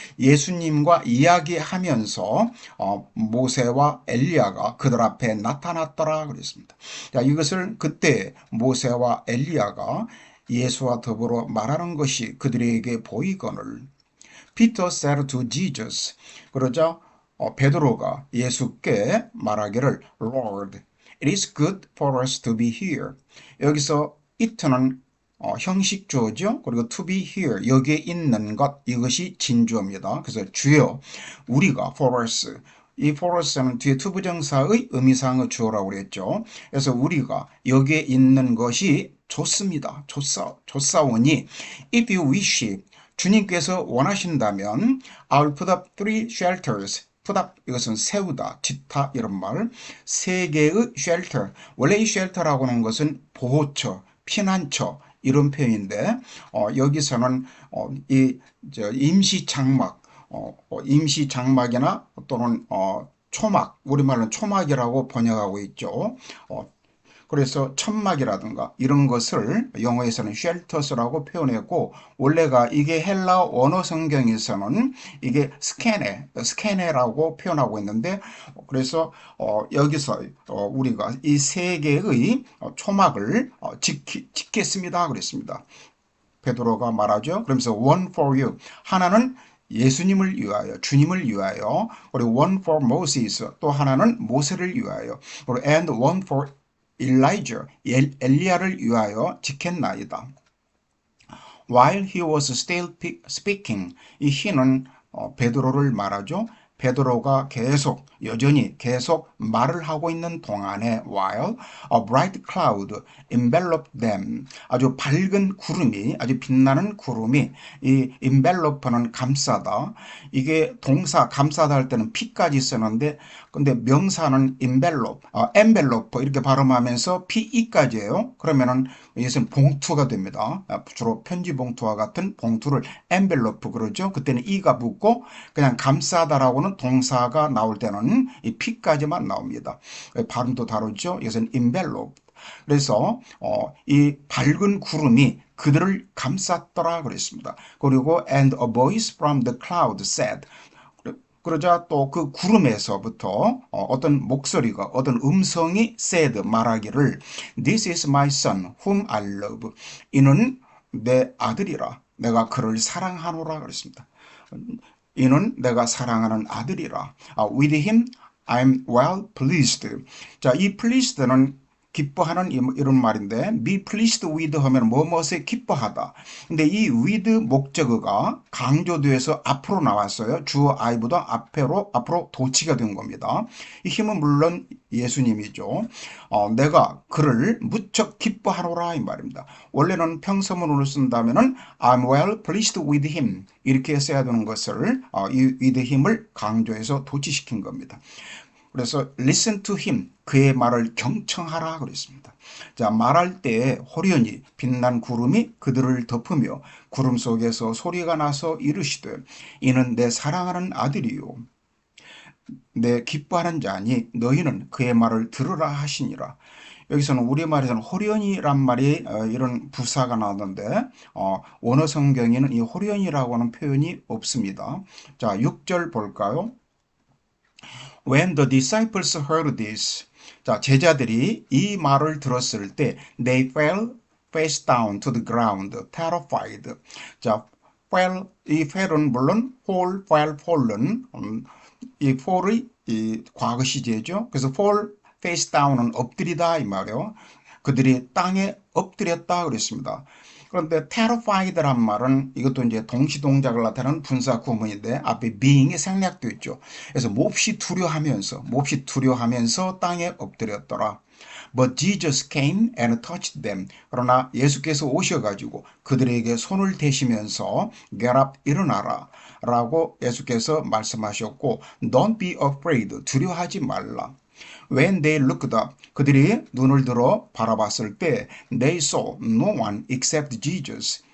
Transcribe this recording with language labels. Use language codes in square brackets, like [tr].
[ko] 예수님과 이야기하면서 모세와 엘리야가 그들 앞에 나타났더라 그랬습니다. 자, 이것을 그때 모세와 엘리야가 예수와 더불어 말하는 것이 그들에게 보이거늘 [en] Peter said to Jesus. [ko] 그러자 베드로가 예수께 말하기를 [en] Lord, It is good for us to be here. [ko] 여기서 it는 형식 주어죠. 그리고 [en] to be here, [ko] 여기에 있는 것, 이것이 진주어입니다. 그래서 주여, 우리가 [en] for us, [ko] 이 for us는 뒤에 투부정사의 의미상의 주어라고 그랬죠. 그래서 우리가 여기에 있는 것이 좋습니다. 좋사오니 [en] if you wish, [ko] 주님께서 원하신다면 [en] I'll put up 3 shelters. put up, [ko] 이것은 세우다, 짓다 이런 말. 3개의 shelter. 원래 이 shelter라고 하는 것은 보호처, 피난처 이런 표현인데 여기서는 임시 장막, 임시 장막이나 또는 초막, 우리말로는 초막이라고 번역하고 있죠. 그래서 천막이라든가 이런 것을 영어에서는 shelters라고 표현했고, 원래가 이게 헬라 원어 성경에서는 이게 스케네라고 표현하고 있는데, 그래서 여기서 우리가 이 3개의 초막을 짓겠습니다 그랬습니다. 베드로가 말하죠. 그러면서 [en] one for you, [ko] 하나는 예수님을 위하여, 주님을 위하여, 그리고 [en] one for Moses, [ko] 또 하나는 모세를 위하여, 그리고 [en] and one for Elijah, [ko] 엘리야를 위하여 지켰나이다. [en] While he was still speaking, [ko] 이 he는 베드로를 말하죠. 베드로가 여전히 계속 말을 하고 있는 동안에 [en] while a bright cloud enveloped them, [ko] 아주 밝은 구름이, 아주 빛나는 구름이, 이 envelop는 감싸다, 이게 동사 감싸다 할 때는 P까지 쓰는데, 근데 명사는 envelope 이렇게 발음하면서 PE까지예요. 그러면은 이것은 봉투가 됩니다. 주로 편지 봉투와 같은 봉투를 envelope 그러죠. 그때는 E가 붙고 그냥 감싸다라고는 동사가 나올 때는 이 P까지만 나옵니다. 발음도 다르죠. 이것은 envelope. 그래서 이 밝은 구름이 그들을 감쌌더라 그랬습니다. 그리고 [en] and a voice from the cloud said, [ko] 그러자 또 그 구름에서부터 어떤 목소리가, 어떤 음성이 said, 말하기를 [en] This is my son whom I love. [ko] 이는 내 아들이라, 내가 그를 사랑하노라 그랬습니다. 이는 내가 사랑하는 아들이라. [en] With him I'm well pleased. [ko] 자, 이 pleased는 기뻐하는 이런 말인데, [en] be pleased with [ko] 하면 뭐뭐에 기뻐하다. 근데 이 with 목적어가 강조돼서 앞으로 나왔어요. 주어 I보다 앞으로 도치가 된 겁니다. 이 힘은 물론 예수님이죠. 내가 그를 무척 기뻐하노라 이 말입니다. 원래는 평서문으로 쓴다면은 [en] I'm well pleased with him [ko] 이렇게 써야 되는 것을 이 with him을 강조해서 도치시킨 겁니다. 그래서 [en] listen to him, [ko] 그의 말을 경청하라 그랬습니다. 자, 말할 때 호련히 빛난 구름이 그들을 덮으며 구름 속에서 소리가 나서 이르시되 이는 내 사랑하는 아들이요 내 기뻐하는 자니 너희는 그의 말을 들으라 하시니라. 여기서는 우리말에서는 호련이란 말이 이런 부사가 나오는데 원어 성경에는 이 호련이라고 하는 표현이 없습니다. 자, 6절 볼까요? [en] When the disciples heard this, [ko] 자, 제자들이 이 말을 들었을 때 [en] they fell face down to the ground, terrified. [ko] 자, fell, 이 fell은 물론 fall, fell, fallen, 이 fall의 이 과거 시제죠. 그래서 fall, face down은 엎드리다 이 말이에요. 그들이 땅에 엎드렸다 그랬습니다. 그런데 terrified란 말은 이것도 이제 동시동작을 나타내는 분사 구문인데 앞에 being이 생략되어 있죠. 그래서 몹시 두려워하면서 땅에 엎드렸더라. [en] But Jesus came and touched them. [ko] 그러나 예수께서 오셔가지고 그들에게 손을 대시면서 [en] get up, [ko] 일어나라 라고 예수께서 말씀하셨고 [en] Don't be afraid, [ko] 두려워하지 말라. [en] When they looked up, [ko] 그들이 눈을 들어 바라봤을 때 [en] they saw no one except Jesus.